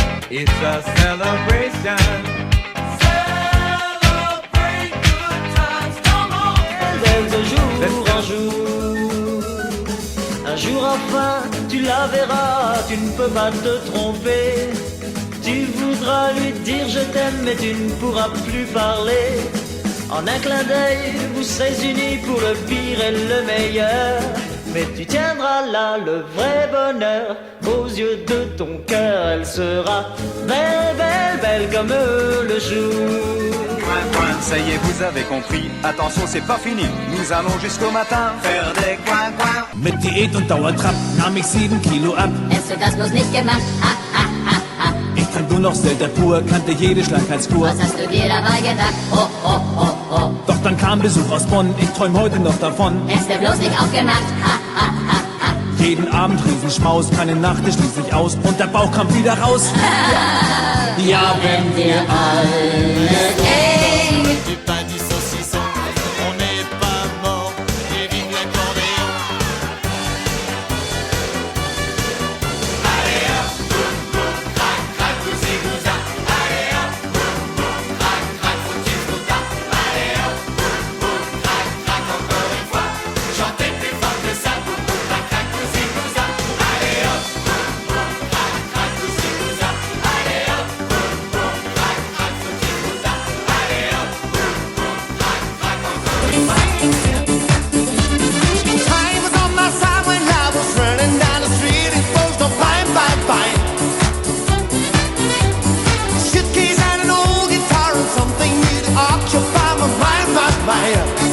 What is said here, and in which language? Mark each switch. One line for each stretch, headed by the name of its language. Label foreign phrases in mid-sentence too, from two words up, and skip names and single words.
English: It's a celebration. Celebrate good times, come on.
French: De jour un jour enfin tu la verras, tu ne peux pas te tromper. Tu voudras lui dire je t'aime mais tu ne pourras plus parler. En un clin d'œil vous serez unis pour le pire et le meilleur. Mais tu tiendras là le vrai bonheur aux yeux de ton cœur. Elle sera belle, belle, belle comme le jour. Ça y est, vous avez compris. Attention, c'est pas fini. Nous allons jusqu'au matin faire des coins.
German: Mit Diät und Dauertrab nahm ich 7 Kilo ab. Hättest du das bloß nicht gemacht, ha, ha, ha, ha. Ich trank nur noch Selter pur, kannte jede Schlankheitskur. Was hast du dir dabei gedacht? Oh, oh, oh, oh. Doch dann kam Besuch aus Bonn, ich träum heute noch davon. Hättest du bloß nicht aufgemacht, ha, ha, ha, ha. Jeden Abend Riesenschmaus, keine Nacht, ich schließ mich aus und der Bauch kam wieder raus. Ja, wenn wir alle
French: Du pain du saucisson, on n'est pas mort, et vive l'accordéon. Allez hop, boum boum, crac crac, cousi cousa. Allez hop, boum boum, crac crac, foutu fouta. Allez hop, boum boum, crac crac, encore une fois. Chantez plus fort que ça, boum boum, crac crac, cousi cousa. Allez hop, boum boum, crac crac, cousi cousa. Allez hop, boum boum, crac crac, foutu fouta. Allez hop.
English: Time was on my side when I was running down the street. It was no fine, fine, fine. Suitcase and an old guitar and something new to occupy my mind, my mind.